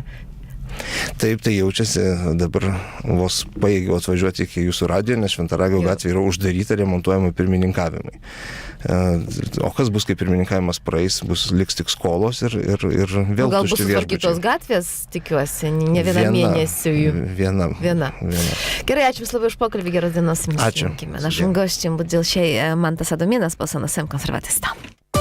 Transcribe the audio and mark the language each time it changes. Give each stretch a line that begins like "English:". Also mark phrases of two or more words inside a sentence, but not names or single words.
Lithuanian: Taip, tai jaučiasi, dabar vos pajėgiau atvažiuoti iki jūsų radijo, nes Šventaragio gatvė yra uždaryta remontuojamai pirmininkavimai. O kas bus, kai pirmininkavimas praeis, liks tik skolos ir vėl tušti viešbučiai. Gal bus sutvarkytos gatvės, tikiuosi, ne vieną mėnesį jų. Viena. Gerai, ačiū Jums labai už pokalbį, geros dienos. Ačiū.
Polish: Naszym gościem był dzisiaj Mantas Adomienas, poseł na Sejm Konserwatysta.